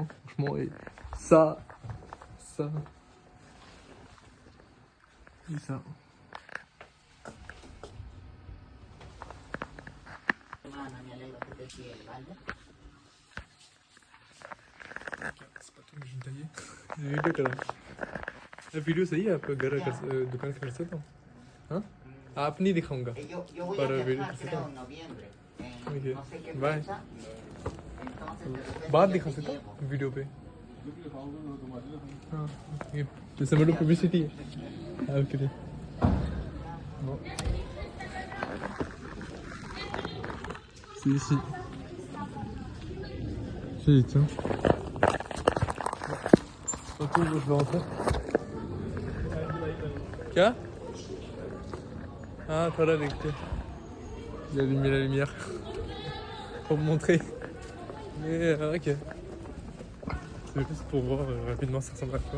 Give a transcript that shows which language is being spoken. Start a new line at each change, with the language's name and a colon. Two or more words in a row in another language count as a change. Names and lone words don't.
French: Franchement et ça. Et ça. C'est pas tout mais je vais me tailler. J'ai vu que la vidéo
Hindi: सही है आपका घर का दुकान कर सकता हूँ हाँ आप नहीं दिखाऊंगा पर वीडियो कर सकता हूँ
English: okay bye
Hindi: बाद दिखा सकता हूँ वीडियो पे हाँ ये जैसे मेरे पब्लिसिटी है ओके bon
French: c'est ici c'est tiens ok je vais rentrer क्या ah toi là देखते il a allumé la lumière pour me montrer mais ok c'est juste pour voir rapidement ça ressemble à quoi.